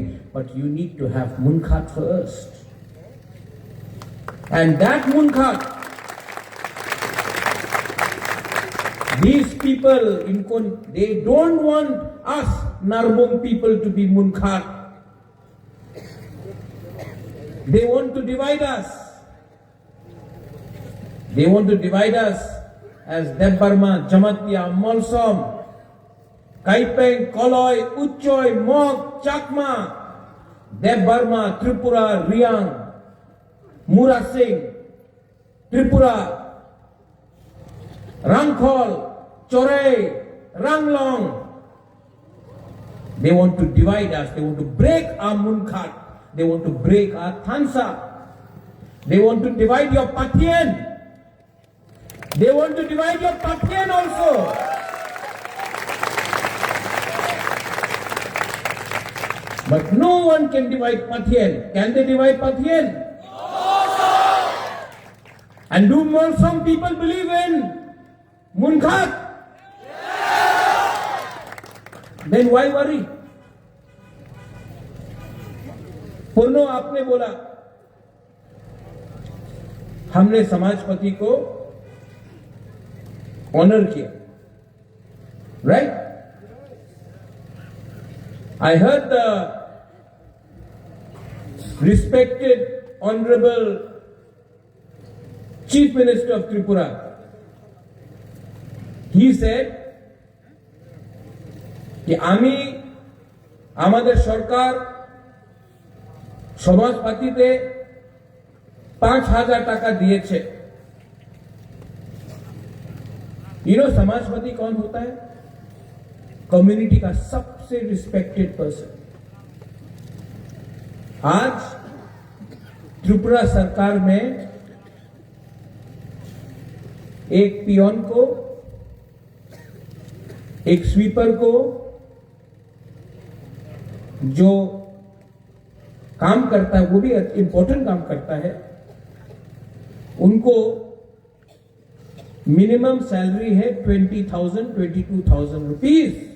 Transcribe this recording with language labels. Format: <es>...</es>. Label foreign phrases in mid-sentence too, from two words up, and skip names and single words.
<en>But you need to have Munkhat first. And that Munkhat, these people in Kun, they don't want us Narbung people to be Munkhat. They want to divide us. They want to divide us as Debbarma, Jamatya, Molsom, Kaipeng, Koloi, Uchoy, Mok, Chakma, Debbarma, Tripura, Riang, Murasing, Tripura, Rangkhol, Chorei, Ranglong. They want to divide us. They want to break our Munkhat. They want to break our Thansa. They want to divide your Patien. They want to divide your Patien also. But no one can divide Patien. Can they divide Patien? And do more some people believe in Munkhat? Then why worry?</en> <hi>पूर्णो आपने बोला हमने समाजपति को ऑनर किया, राइट?</hi> <en>I heard the respected honorable Chief Minister of Tripura. He said</en> <bn>কি আমি আমাদের সরকার সমাজপতিতে 5,000 টাকা দিয়েছে।</bn> <en>You know</en> <hi>समाजपाती कौन होता है? कम्युनिटी का सबसे</hi> <en>respected person.</en> <hi>आज त्रिपुरा सरकार में एक पियोन को, एक स्वीपर को, जो काम करता है वो भी इंपॉर्टेंट काम करता है, उनको</hi> <en>minimum salary</en> <hi>है 20,000, 22,000 रुपीज।</hi>